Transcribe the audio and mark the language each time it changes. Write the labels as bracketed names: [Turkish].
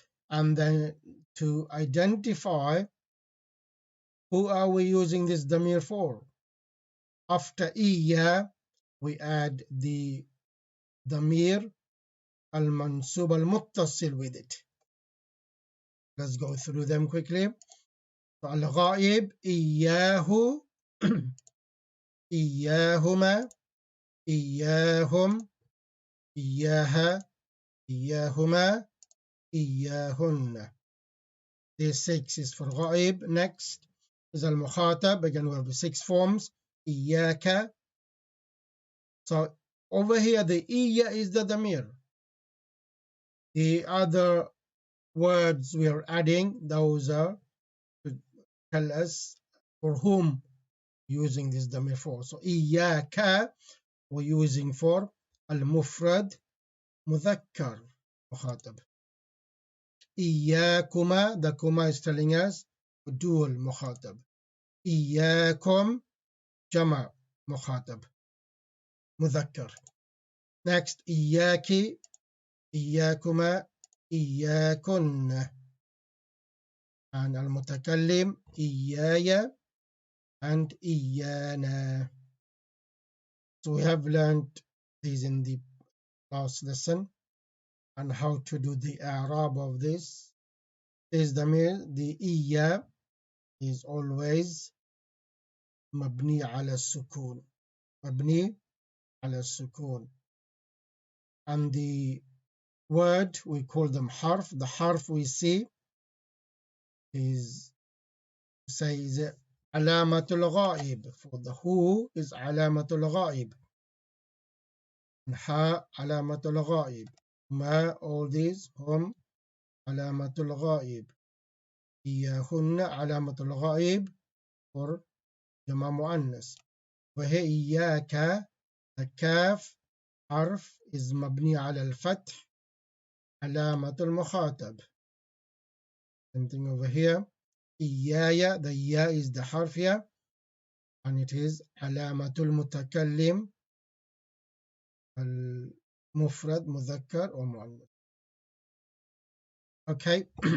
[English] And then to identify who are we using this ضمير for, after إيا we add the [Arabic] ضمير المنصوب المتصل [English] with it. Let's go through them quickly. [Arabic] الغائب إياه إياهما إياهم إياها إياهما إياهن. [English] The 6 is for غائب. Next is al-mukhatab. Again we have the 6 forms. إياك. So over here the إيا is the damir. The other words we are adding, those are to tell us for whom using this damir for. So إياك we're using for al-mufrad mudhakkar mukhatab. إياكما, the kuma is telling us dual mukhatab. إياكم jama mukhatab mudhakkar. Next إياكي إياكما إياكن. And al-mutakallim إيايا and إيانا. So we have learned these in the last lesson and how to do the i'rab of this. Is the إيا is always [Arabic] مبني على السكون. مبني على السكون. [English] And the word we call them harf. The harf we see is [Arabic] علامة الغائب. [English] For the who is [Arabic] علامة الغائب. ها علامة الغائب. ما, [English] all these, [Arabic] هم علامة الغائب. إياهن علامة الغائب for جمع مؤنث. وهي إياك, the كاف حرف is مبني على الفتح علامة المخاطب. [English] Same thing over here. إيايا, the ya is the harf here and it is [Arabic] علامة المتكلم المفرد مذكر [English] or مؤنث. Okay.